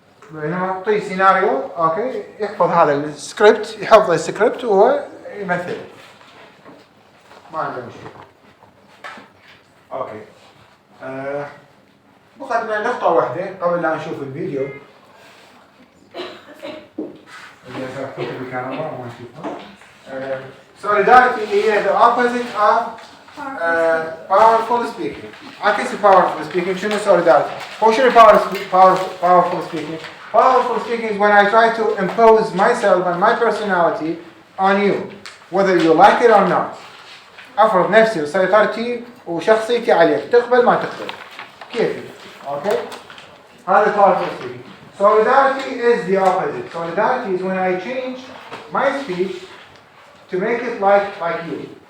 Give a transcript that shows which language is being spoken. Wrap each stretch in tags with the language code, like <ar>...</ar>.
<ar>بينما اعطيه سيناريو اوكي يحفظ هذا السكريبت، يحفظ السكريبت وهو يمثل، ما عنده مشكله. اوكي بقت لنا نقطه واحده قبل لا نشوف الفيديو اللي افتح الكاميرا وما نشوفها.</ar> <en>Solidarity هي the opposite of powerful speaking.</en> <ar>عكس powerful speaking شنو solidarity؟ هو شنو powerful speaking؟</ar> <en>Powerful speaking is when I try to impose myself and my personality on you, whether you like it or not.</en> <ar>أفرض نفسي وسيطرتي وشخصيتي عليك، تقبل ما تقبل. كيفي؟ أوكي؟ هذا powerful speaking.</ar> <en>Solidarity is the opposite. Solidarity is when I change my speech to make it like you.</en>